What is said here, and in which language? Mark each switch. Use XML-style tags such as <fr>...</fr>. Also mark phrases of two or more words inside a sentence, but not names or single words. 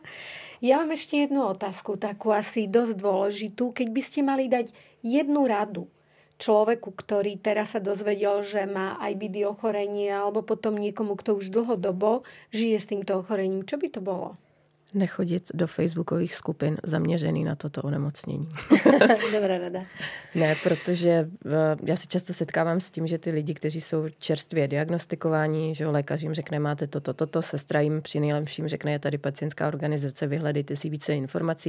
<sk>Ja mám ešte jednu otázku, takú asi dosť dôležitú. Keď by ste mali dať jednu radu človeku, ktorý teraz sa dozvedel, že má IBD ochorenie, alebo potom niekomu, kto už dlhodobo žije s týmto ochorením, čo by to bolo?</sk> <cs>Nechodit do facebookových skupin zaměřený na toto onemocnění. Dobrá rada. Ne, protože já se často setkávám s tím, že ty lidi, kteří jsou čerstvě diagnostikováni, že lékař jim řekne, máte toto, sestra jim při nejlepším řekne, je tady pacientská organizace, vyhledejte si více informací.</cs>